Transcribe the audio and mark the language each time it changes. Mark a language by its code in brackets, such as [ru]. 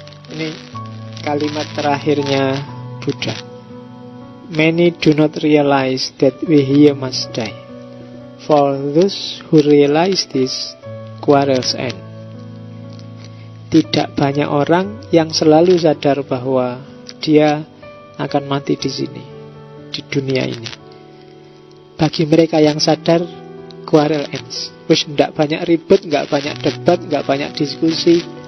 [id] Ini kalimat terakhirnya Buddha. [en] Many do not realize that we here must die. For those who realize this, quarrels end. [id] Tidak banyak orang yang selalu sadar bahwa dia akan mati di sini, di dunia ini. Bagi mereka yang sadar, [en] quarrel ends. [id] Wis ndak banyak ribet, nggak banyak debat, nggak banyak diskusi.